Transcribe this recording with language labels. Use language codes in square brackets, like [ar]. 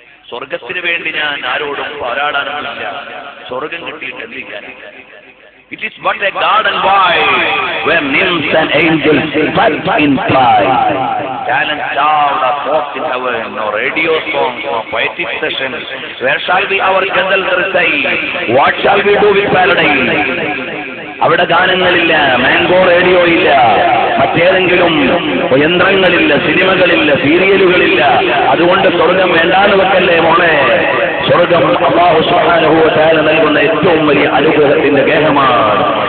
[ml] സ്വർഗത്തിന് വേണ്ടി ഞാൻ ആരോടും പോരാടാനൊന്നുമില്ല. സ്വർഗം കിട്ടിയിട്ട് എന്തിക്കാൻ? [en] It is but a garden wide where nymphs and angels fight in pride. Talent starved are folks in heaven, no radio songs, no poetic sessions. Where shall be our ghazals recite? What shall we do with paradise? [ml] അവിടെ ഗാനങ്ങളില്ല, mango radio ഇല്ല, മറ്റേതെങ്കിലും യന്ത്രങ്ങളില്ല, സിനിമകളില്ല, സീരിയലുകളില്ല. അതുകൊണ്ട് സ്വർഗം വേണ്ടാന്ന് വെക്കല്ലേ മോളെ. സ്വർഗം അല്ലാഹു സുബ്ഹാനഹു വ തആല നൽകുന്ന ഏറ്റവും വലിയ അനുഗ്രഹത്തിന്റെ ഗേഹമാണ്.